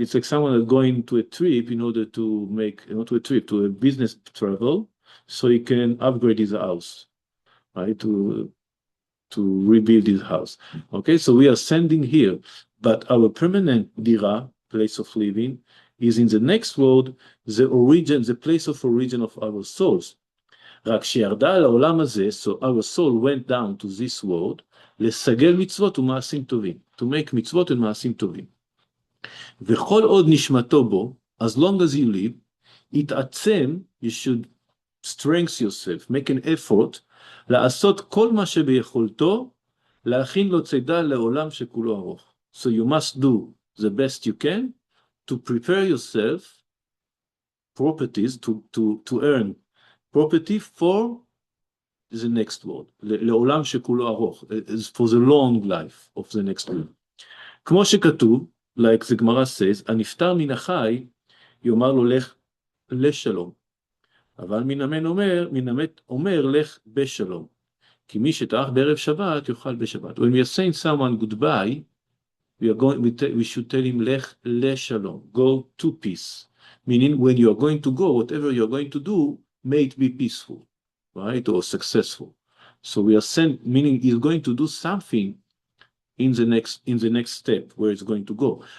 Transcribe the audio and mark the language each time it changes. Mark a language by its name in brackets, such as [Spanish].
[English] It's like someone that's going to a trip in order to make, not to a trip, to a business travel, so he can upgrade his house, right? To rebuild his house. Okay, so we are sending here, but our permanent dira, place of living, is in the next world, the origin, the place of origin of our souls. [Hebrew] רק שירדה על העולם הזה, [English] so our soul went down to this world, [Hebrew] לסגל מצוות ומעשים טובים, [English] to make [Hebrew] מצוות ומעשים טובים. וכל עוד נשמתו בו, [English] as long as you live, [Hebrew] יתעצם, [English] you should strengthen yourself, make an effort, [Hebrew] לעשות כל מה שביכולתו, להכין לו צידה לעולם שכולו ארוך. [English] So you must do the best you can to prepare yourself properties, to earn property for the next world, [Hebrew] לעולם שכולו ארוך, [English] for the long life of the next world. [Hebrew] כמו שכתוב, [English] like the Gemara says, [Hebrew] הנפטר מן החי, יאמר לו לך לשלום. אבל מן המת אומר לך בשלום. כי מי שטרח בערב שבת יאכל בשבת. [English] When we are saying someone goodbye, we should tell him [Hebrew] לך לשלום, [English] go to peace. Meaning when you are going to go, whatever you are going to do, may it be peaceful, right, or successful. So we are saying, meaning he's going to do something in the next step where it's going to go.